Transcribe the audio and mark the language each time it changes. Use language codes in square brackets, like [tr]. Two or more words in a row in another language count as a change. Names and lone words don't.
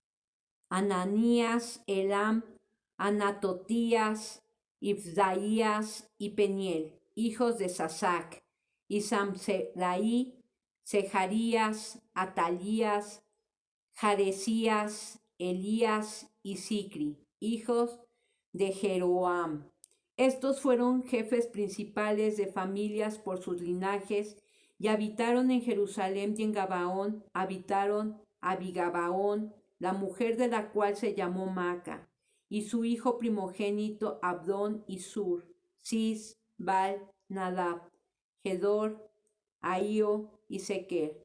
[es] Ananías, Elam, Anatotías, Ibdaías y Peniel, hijos de Sasac, y Samseraí, Sejarías, Atalías, Jaresías, Elías y Sicri, hijos de Jeroam. Estos fueron jefes principales de familias por sus linajes y habitaron en Jerusalén y en Gabaón, habitaron Abigabaón, la mujer de la cual se llamó Maca, y su hijo primogénito Abdón y Sur, Cis, Bal, Nadab, Gedor, Ahío y Sequer.